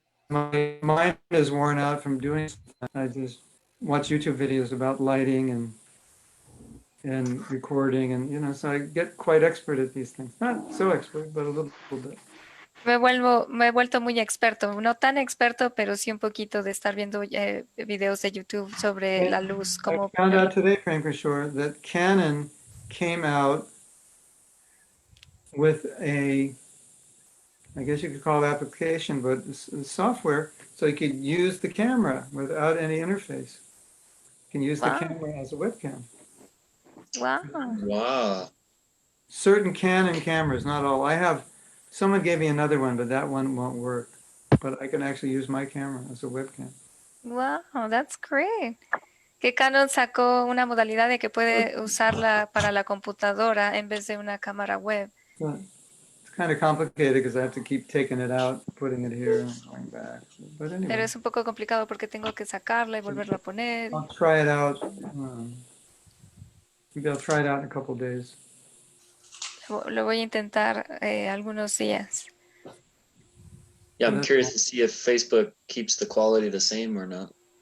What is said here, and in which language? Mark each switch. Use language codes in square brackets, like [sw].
[en] My mind is worn out from doing stuff. I just watch YouTube videos about lighting and recording and so I get quite expert at these things. Not so expert, but a little bit. [es] Me he vuelto muy experto, no tan experto, pero sí un poquito de estar viendo videos de YouTube sobre la luz. [en] I [es] Como [en] found out today, Prem Kishore, that Canon came out with I guess you could call it application, but software, so you could use the camera without any interface. You can use the Wow. camera as a webcam. wow, Wow. Certain Canon cameras, not all. Someone gave me another one, but that one won't work. But I can actually use my camera as a webcam. wow, that's great. [es] Que Canon sacó una modalidad de que puede usarla para la computadora en vez de una cámara web. [en] But it's kind of complicated because I have to keep taking it out, putting it here, and going back. But [es] Pero [en] anyway, [es] es un poco complicado porque tengo que sacarla y volverla a poner. [en] I'll try it out. Maybe I'll try it out in a couple of days. [es] Lo voy a intentar algunos días. [en] Yeah, I'm That's curious cool. to see if Facebook keeps the quality the same or not.